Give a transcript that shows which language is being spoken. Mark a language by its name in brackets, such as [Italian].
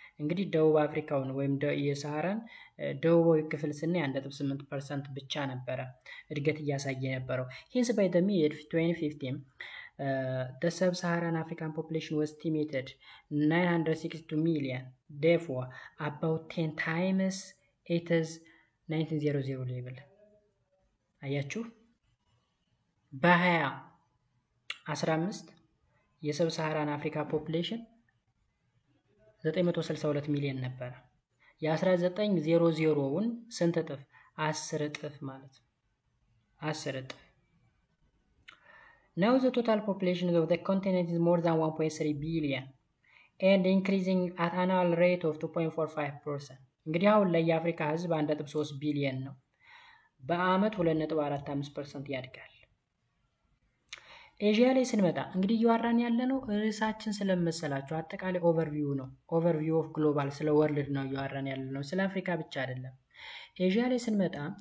[Amharic] እንግዲህ ደቡብ አፍሪካውን ወይም የሳሃራን ደቡባዊ ክፍል ስናይ 1.8% ብቻ ነበረ እድገት እያሳየ የነበረው። [English] hence by the mid 2015 the sub-Saharan African population was estimated 962 million, therefore about 10 times its 1900 level. [Amharic] አያችሁ በ2015 የሰብ ሳሃራን አፍሪካ ፖፑሌሽን 962 ሚሊዮን ነበር። የ1900ውን ስንት እጥፍ? 10 እጥፍ ማለት ነው። 10 እጥፍ። [English] Now the total population of the continent is more than 1.3 billion and increasing at annual rate of 2.45%. [Amharic] እንግዲህ አሁን ላይ የአፍሪካ ህዝብ 1.3 ቢሊዮን ነው። በአመት 2.45% ያድጋል። ኤዥያ ላይ ስንመጣ እንግዲህ እያወራን ያለ ነው ርዕሳችን ስለመሰላችሁ አጠቃላይ ኦቨርቪው ነው። ኦቨርቪው ኦፍ ግሎባል ስለ ወርልድ ነው እያወራን ያለ ነው። ስለ አፍሪካ ብቻ አይደለም። ኤዥያ ላይ ስንመጣ